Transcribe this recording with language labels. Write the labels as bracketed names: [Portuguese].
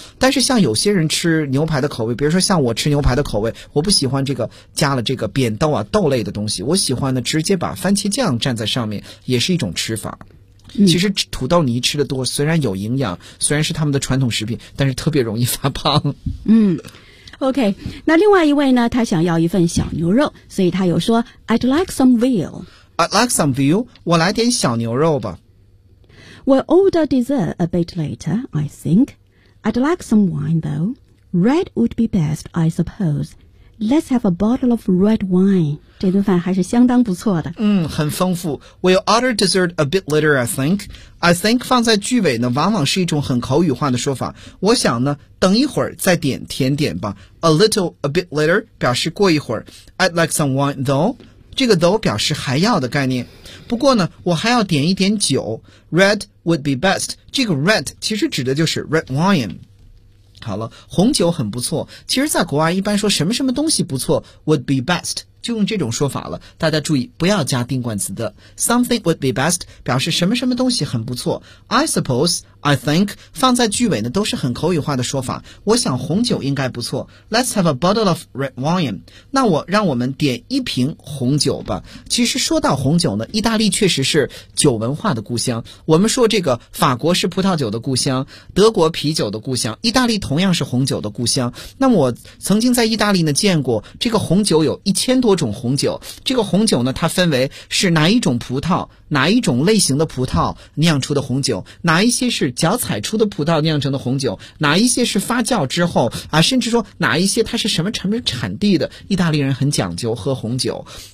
[Chinese] 但是像有些人吃牛排的口味，比如说像我吃牛排的口味，我不喜欢这个加了这个扁豆啊豆类的东西，我喜欢呢直接把番茄酱蘸在上面，也是一种吃法。其实土豆泥吃的多虽然有营养，虽然是他们的传统食品，但是特别容易发胖。嗯 ，OK, 那另外一位呢，他想要一份小牛肉，所以他有说 [English] I'd like some veal. I'd like some veal. [Chinese] 我来点小牛肉吧。 [English] We'll order dessert a bit later, I think. I'd like some wine though. Red would be best, I suppose. Let's have a bottle of red wine. [Chinese] 这顿饭还是相当不错的。嗯，很丰富。 [English] We'll order dessert a bit later, I think. [Chinese] I think 放在句尾呢，往往是一种很口语化的说法。我想呢，等一会儿再点甜点吧。 [English] A little, a bit later [Chinese] 表示过一会儿。 [English] I'd like some wine, though. [Chinese] 这个 though 表示还要的概念。不过呢，我还要点一点酒。 [English] Red would be best. 这个 red [Chinese] 其实指的就是 [English] red wine。 [Chinese] 好了，红酒很不错。其实在国外一般说什么什么东西不错 [English] would be best [Chinese] 就用这种说法了，大家注意不要加定冠词的 [English] something would be best [Chinese] 表示什么什么东西很不错。 [English] I suppose, I think [Chinese] 放在句尾呢都是很口语化的说法，我想红酒应该不错。 [English] Let's have a bottle of red wine, [Chinese] 那我让我们点一瓶红酒吧。其实说到红酒呢，意大利确实是酒文化的故乡，我们说这个法国是葡萄酒的故乡，德国啤酒的故乡，意大利同样是红酒的故乡。那么我曾经在意大利呢见过这个红酒有1000多种红酒，这个红酒呢它分为是哪一种葡萄，哪一种类型的葡萄酿出的红酒，哪一些是脚踩出的葡萄酿成的红酒，哪一些是发酵之后啊，甚至说哪一些它是什么什么产地的，意大利人很讲究喝红酒。